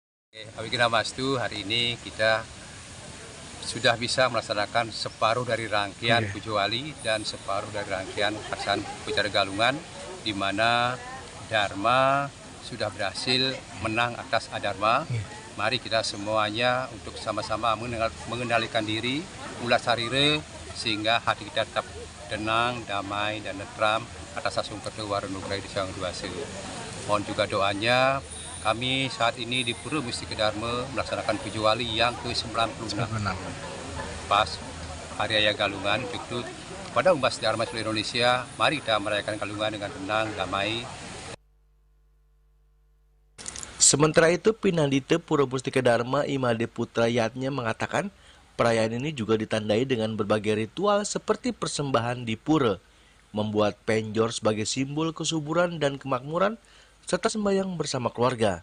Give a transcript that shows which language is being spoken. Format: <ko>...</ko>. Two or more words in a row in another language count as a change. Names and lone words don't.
<id>Awigiramastu, hari ini kita sudah bisa melaksanakan separuh dari rangkaian Pujo Wali dan separuh dari rangkaian pelaksanaan Upacara Galungan, di mana Dharma sudah berhasil menang atas Adharma. Mari kita semuanya untuk sama-sama mengendalikan diri,</id> <ban>ulas sarire,</ban> <id>sehingga hati kita tetap tenang, damai, dan netram atas</id> <ban>asung pertewaran nugraha</ban> <id>di Sang Duase. Mohon juga doanya. Kami saat ini di Pura Mustika Dharma melaksanakan Pujo Wali yang ke-96. Pas Hari Raya Galungan, itu kepada umat Dharma seluruh Indonesia, mari kita merayakan Galungan dengan tenang, damai. Sementara itu, Pinandite Pura Mustika Dharma Imade Putra Yatnya mengatakan perayaan ini juga ditandai dengan berbagai ritual seperti persembahan di pura, membuat penjor sebagai simbol kesuburan dan kemakmuran, serta sembahyang bersama keluarga.</id>